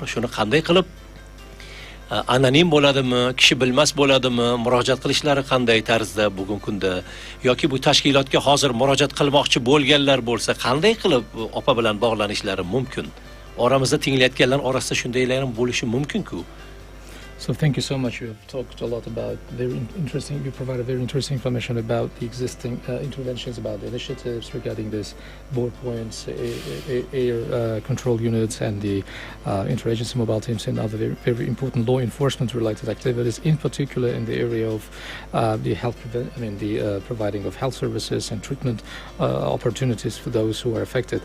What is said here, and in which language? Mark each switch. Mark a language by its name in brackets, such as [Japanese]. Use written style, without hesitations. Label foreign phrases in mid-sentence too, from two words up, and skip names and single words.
[Uzbek] Shuni qanday qilib anonim bo'ladimi, kishi bilmas bo'ladimi, murojaat qilishlari qanday tarzda bugungi kunda yoki bu tashkilotga hozir murojaat qilmoqchi bo'lganlar bo'lsa qanday qilib opa bilan bog'lanishlari mumkin? Oramizda tinglayotganlar orasida shundaylar ham bo'lishi mumkin-ku. [English] So thank you so much. You have talked a lot about interesting. You provided very interesting information about the existing interventions, about the initiatives regarding this board points, air control units, and the interagency mobile teams and other very important law enforcement related activities, in particular in the area of the providing of health services and treatment opportunities for those who are affected.